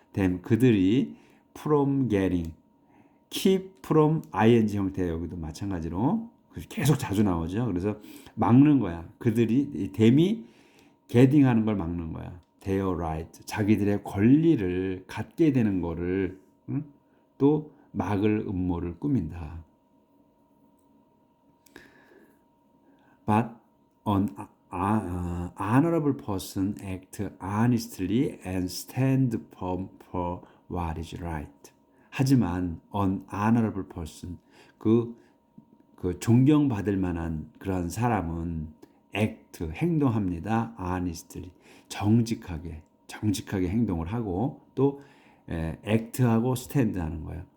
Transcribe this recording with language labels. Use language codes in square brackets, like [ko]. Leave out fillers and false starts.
[ko] then 그들이 [en] from getting, [ko] keep from ing 형태, 여기도 마찬가지로 계속 자주 나오죠. 그래서 막는 거야. 그들이 댐이 getting 하는 걸 막는 거야. [en] their right, [ko] 자기들의 권리를 갖게 되는 거를 또 막을 음모를 꾸민다. [en] But an honorable person act honestly and stand firm for what is right. [ko] 하지만 [en] an honorable person, [ko] 그 존경받을 만한 그런 사람은 act, 행동합니다. honestly, 정직하게 행동을 하고 또 act하고 stand 하는 거예요.